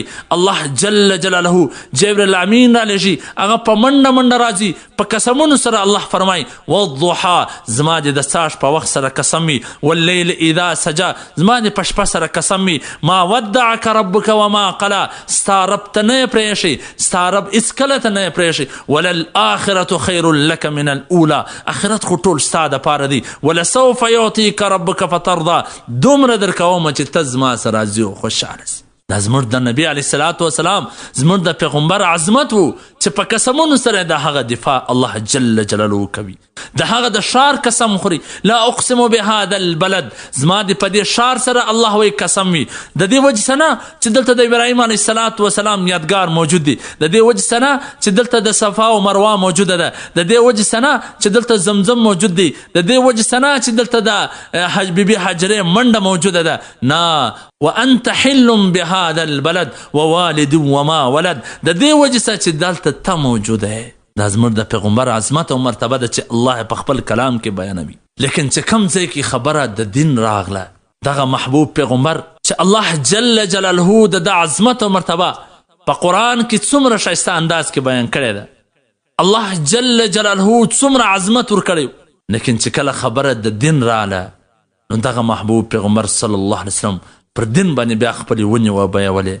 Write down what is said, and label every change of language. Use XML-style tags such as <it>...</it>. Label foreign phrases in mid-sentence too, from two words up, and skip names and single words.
<ar>الله جل جلاله</ar> <ps>جبرئیل امین را لېږي، هغه په منډه منډه راځي، په قسمونو سره الله فرمایي والضحا، زما دې د ساش په وخت سره قسم وي،</ps> <ar>واللیل اذا سجا،</ar> <ps>زما دې په شپه سره قسم وي،</ps> <ar>ما ودعک ربک وما قلا،</ar> <ps>ستا رب ته نه یې پرېښي، ستا رب هېڅکله ته نه یې پرېښي،</ps> <ar>وللآخرة خیر لک من الاولی،</ar> <ps>آخرت خو ټول ستا دپاره دی،</ps> <ar>ولسوف یعطیک ربک فترضا،</ar> <ps>دومره در کومه چې ته زما سره راضي او خوشحاله سي. دا زموږ د نبي</ps> <ar>علیه السلام</ar> <ps>زموږ د پیغمبر عظمت و چې په قسمونو سره د هغه دفاع</ps> <ar>الله جل جلاله</ar> <ps>کوي. د هغه د ښار قسم خوري،</ps> <ar>لا اقسم بهذا البلد،</ar> <ps>زما د په دې ښار سره الله وایي قسم وي. د دې وجې سره چې دلته د ابراهیم</ps> <ar>علیه السلام</ar> <ps>یادګار موجود دی، د دې وجې سره چې دلته د صفا او مروه موجوده ده، د دې وجې سره چې دلته زمزم موجود دی، د دې وجې سره چې دلته د بیبي حجرې منډه موجوده ده.</ps> <ar>نه وانت حل بهذا البلد ووالد وما ولد،</ar> <ps>د دې وجې سره چې دلته ته موجوده یې، دا زموږ د پیغمبر عظمت او مرتبه ده چې الله په خپل کلام کې بیانوي. لیکن چې کم ځای کې خبره د دین راغله، دغه محبوب پیغمبر چې</ps> <ar>الله جل جلاله</ar> <ps>د عظمت او مرتبه په قرآن کې څومره ښایسته انداز کې بیان کړی ده،</ps> <ar>الله جل جلاله</ar> <ps>څومره عظمت ورکړی، لیکن چې کله خبره د دین راغله نو دغه محبوب پیغمبر</ps> <ar>صلی الله علیه وسلم</ar> <ps>پر دین باندې بیا خپلې ونې وبیولې.</ps>